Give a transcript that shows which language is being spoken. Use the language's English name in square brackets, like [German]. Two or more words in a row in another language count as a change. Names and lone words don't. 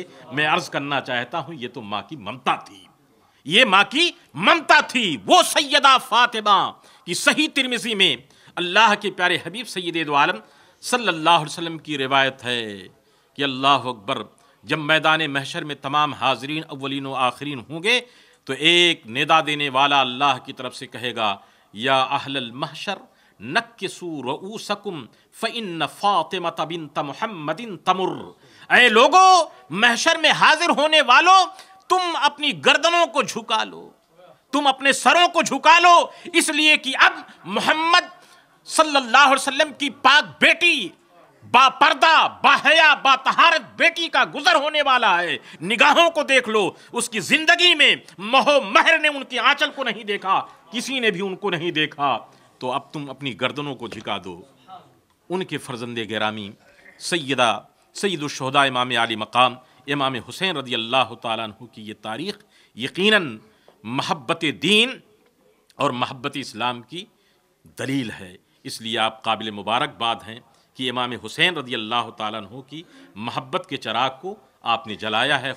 [Urdu] میں عرض کرنا چاہتا ہوں یہ تو ماں کی ممتا تھی، یہ ماں کی ممتا تھی۔ وہ سیدہ فاطمہ کی صحیح ترمذی میں اللہ کے پیارے حبیب سید دو عالم [Arabic] صلی اللہ علیہ وسلم [Urdu] کی روایت ہے کہ [Arabic] اللہ اکبر، [Urdu] جب میدان محشر میں تمام حاضرین اولین و آخرین ہوں گے تو ایک ندا دینے والا اللہ کی طرف سے کہے گا، [Arabic] یا اہل المحشر نکسوا رؤوسکم فإن فاطمة بنت محمد تمر۔ [Urdu] اے لوگو، محشر میں حاضر ہونے والو، تم اپنی گردنوں کو جھکا لو، تم اپنے سروں کو جھکا لو، اس لیے کہ اب محمد [Arabic] صلی اللہ علیہ وسلم [Urdu] کی پاک بیٹی، با پردہ، با حیا، با طہارت بیٹی کا گزر ہونے والا ہے۔ نگاہوں کو دیکھ لو، اس کی زندگی میں مہو مہر نے ان کی آنچل کو نہیں دیکھا، کسی نے بھی ان کو نہیں دیکھا، تو اب تم اپنی گردنوں کو جھکا دو۔ ان کے فرزند گرامی سید الشہداء امام علی مقام امام حسین [Arabic] رضی اللہ تعالیٰ عنہ [Urdu] کی یہ تاریخ یقیناً محبت دین اور محبت اسلام کی دلیل ہے، اس لیے آپ قابل مبارکباد ہیں کہ امام حسین [Arabic] رضی اللہ تعالیٰ عنہ [Urdu] کی محبت کے چراغ کو آپ نے جلایا ہے۔